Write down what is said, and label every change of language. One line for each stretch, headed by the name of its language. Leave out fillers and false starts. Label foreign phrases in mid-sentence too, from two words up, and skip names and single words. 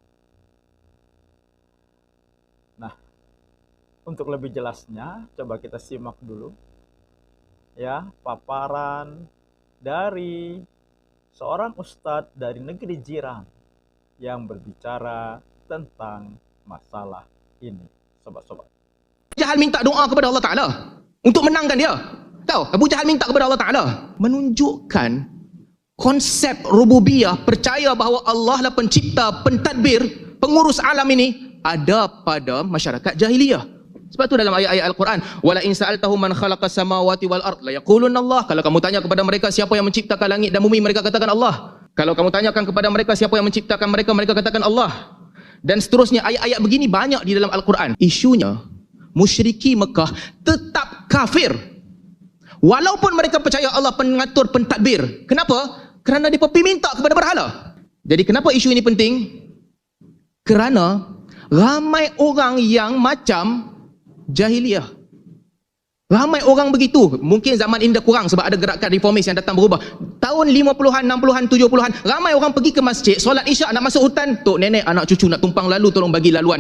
Indonesian: Nah, untuk lebih jelasnya, coba kita simak dulu paparan dari seorang ustadz dari negeri jiran yang berbicara tentang masalah ini, sobat-sobat.
Malay: Jahal minta doa kepada
Arabic: الله تعالى
Malay: untuk menangkan dia. Tahu, Abu Jahal minta kepada
Arabic: الله تعالى,
Malay: menunjukkan konsep rububiyah, percaya bahawa Allah lah pencipta, pentadbir, pengurus alam ini ada pada masyarakat jahiliyah. Sebab tu dalam ayat-ayat Al-Quran,
Arabic: ولئن سألتهم من خلق السماوات والأرض ليقولن الله.
Malay: Kalau kamu tanya kepada mereka siapa yang menciptakan langit dan bumi, mereka katakan Allah. Kalau kamu tanyakan kepada mereka siapa yang menciptakan mereka, mereka katakan Allah. dan seterusnya. Ayat-ayat begini banyak di dalam Al-Quran. Isunya, musyriki Mekah tetap kafir walaupun mereka percaya Allah pengatur pentadbir. Kenapa? Kerana mereka pergi minta kepada berhala. Jadi kenapa isu ini penting? Kerana ramai orang yang macam jahiliyah. Ramai orang begitu. Mungkin zaman ini dah kurang sebab ada gerakan reformis yang datang berubah. Tahun 50-an, 60-an, 70-an, ramai orang pergi ke masjid, solat isyak, nak masuk hutan, tok nenek, anak cucu nak tumpang lalu, tolong bagi laluan.